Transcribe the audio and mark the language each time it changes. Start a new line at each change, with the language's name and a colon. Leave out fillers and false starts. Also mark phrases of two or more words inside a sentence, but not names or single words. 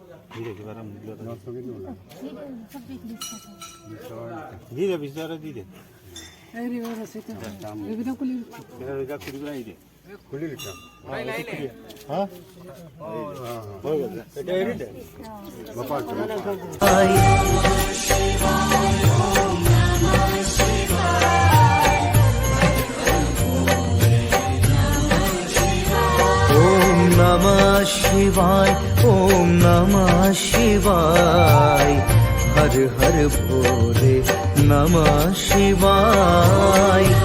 Assamese: দি দে কিবা এটা মূল্য এটা 10 টকীয়া দিওঁ দি দে 20 টকা দি দে এই ৰিভাৰ আছে তো দাম এইবিলাক খুলি এটা খুলি পেলাই দি দে খুলি লিখাম হা হৈ গ'ল এটা এৰি দে বাপা
Sanskrit: ओम नमः शिवाय ओम नमः शिवाय हर हर भोले नमः शिवाय